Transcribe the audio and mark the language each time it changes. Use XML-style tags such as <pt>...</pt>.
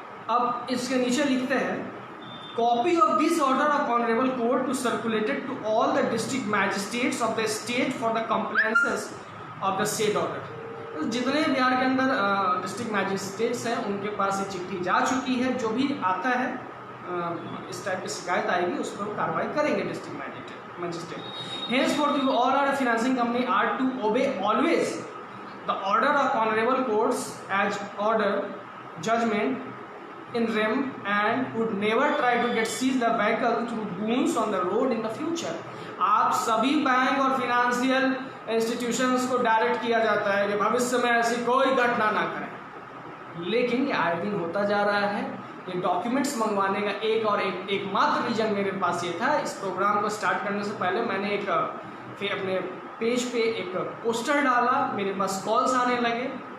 <hi>अब इसके नीचे लिखते हैं,</hi> <en>Copy of this order of honourable court to circulated to all the district magistrates of the state for the compliances of the state order.</en> <hi>तो जितने बिहार के अंदर डिस्ट्रिक्ट मैजिस्ट्रेट्स हैं उनके पास ये चिट्ठी जा चुकी है। जो भी आता है इस टाइप की शिकायत आएगी उस पर कार्रवाई करेंगे district magistrate.</hi> <en>Henceforth, you all are a financing company are to obey always the order of honorable courts as order judgment in rem and would never try to get seize the vehicle through goons on the road in the future।</en> <hi>आप सभी bank और financial institutions को direct किया जाता है कि भविष्य में ऐसी कोई घटना ना करें, लेकिन ये आए दिन होता जा रहा है। ये डॉक्यूमेंट्स मंगवाने का एकमात्र रीजन मेरे पास ये था। इस प्रोग्राम को स्टार्ट करने से पहले मैंने फिर अपने पेज पे एक पोस्टर डाला, मेरे पास कॉल्स आने लगे।</hi>